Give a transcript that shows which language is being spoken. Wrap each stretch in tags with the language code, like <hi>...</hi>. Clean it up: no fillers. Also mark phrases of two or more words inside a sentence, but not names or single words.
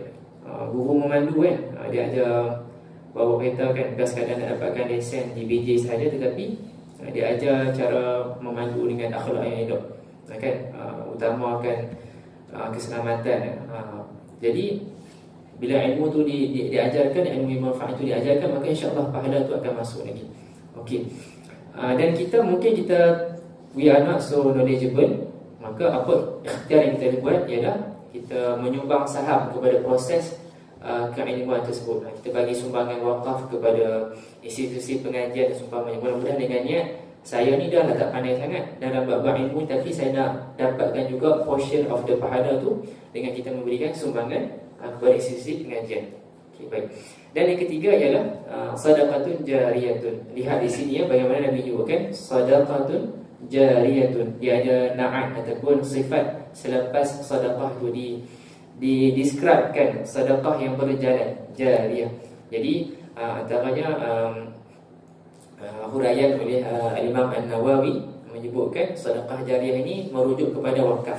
<ms>Guru memandu kan, dia ajar bawa kereta kan, bukan sekadar nak dapatkan lesen di BJ sahaja, tetapi dia ajar cara memandu dengan akhlak yang elok, kan, utamakan keselamatan. Jadi bila ilmu tu diajarkan, ilmu yang bermanfaat itu diajarkan, maka</ms> <ar>إن شاء الله</ar> <ms>pahala tu akan masuk lagi. Okey. Dan kita mungkin</ms> <en>we are not so knowledgeable,</en> <ms>maka apa ikhtiar yang kita buat ialah kita menyumbang saham kepada proses keilmuan tersebut. Kita bagi sumbangan wakaf kepada institusi pengajian dan seumpamanya. Mudah-mudahan dengan niat, saya ni dah tak pandai sangat dalam bab ilmu, tapi saya nak dapatkan juga</ms> <en>portion of the</en> <ms>pahala tu dengan kita memberikan sumbangan kepada institusi pengajian. Okay, baik. Dan yang ketiga ialah</ms> <ar>صدقة جارية.</ar> <ms>Lihat di sini ya, bagaimana Nabi menyebutkan</ms> <ar>صدقة جارية.</ar> <ms>Dia ada na'at ataupun sifat selepas sedekah tu describekan sedekah yang berjalan, jariyah. Jadi antaranya huraian oleh Imam An-Nawawi menyebutkan sedekah jariyah ini merujuk kepada wakaf.</ms>